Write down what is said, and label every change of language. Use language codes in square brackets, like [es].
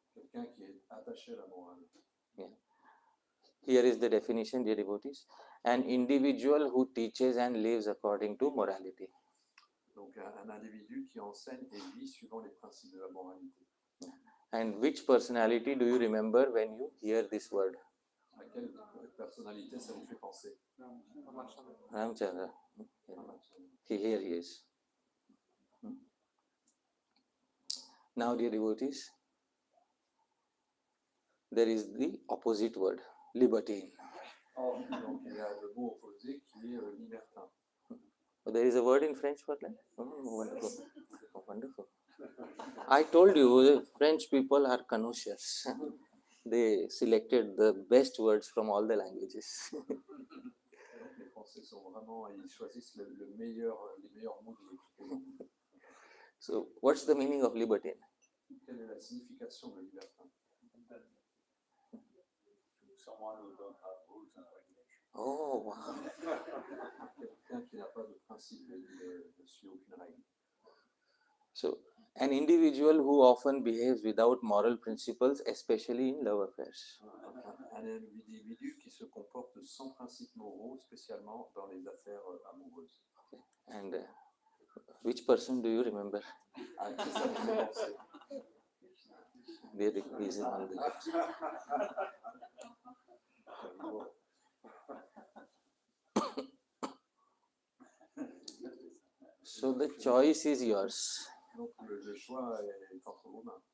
[fr] Quelqu'un qui est attaché à la morale. [en] Yeah. Here is the definition, dear devotees. An individual who teaches and lives according to morality. [fr] Donc, un individu qui enseigne et vit suivant les principes de la moralité. [en] And which personality do you remember when you hear this word? [fr] À quelle personnalité ça vous fait penser? [en] Ramchandra. Here he is. Now, dear devotees, there is the opposite word, libertine. [fr] Donc, il y a le mot opposé qui est libertin. [en] There is a word in French for that? Oh, wonderful. Oh, wonderful. I told you, the French people are connoisseurs. They selected the best words from all the languages. [fr] Les Français sont vraiment, ils choisissent les meilleurs mots de l'écriture. [en] So, what's the meaning of libertine? [fr] Quelle est la signification de libertin? [en] Someone who don't have rules and regulations. Oh, wow. [fr] Quelqu'un qui n'a pas de principe et ne suit aucune règle. [en] So, an individual who often behaves without moral principles, especially in love affairs. [fr] Un individu qui se comporte sans principes moraux, spécialement dans les affaires amoureuses. [en] And which person do you remember? [fr] À qui ça vous fait penser? [en] There is on the left. So the choice is yours. [fr] Donc le choix est entre vos mains.